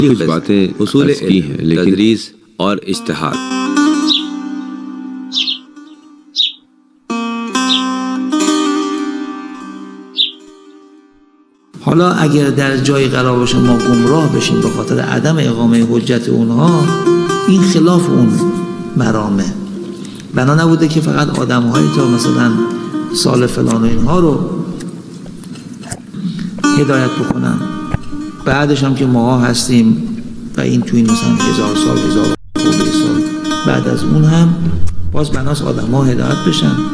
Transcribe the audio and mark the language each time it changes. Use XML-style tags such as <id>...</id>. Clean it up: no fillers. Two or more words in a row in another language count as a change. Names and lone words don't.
<ur>کچھ باتیں اصول کی ہیں، لیکن تدریس اور اجتہاد.</ur> <fa>حالا اگر در جای قرار باشه ما گمراه بشیم به خاطر عدم اقامه حجت اونها، این خلاف اون مرامه. بنا نبوده که فقط آدم‌هایی تا مثلا سال فلان و اینها رو هدایت بکنن، بعدش هم که ما هستیم و این تو این مثلا 1000 سال 1000 سال بعد از اون هم باز بناس آدم‌ها هدایت بشن.</fa>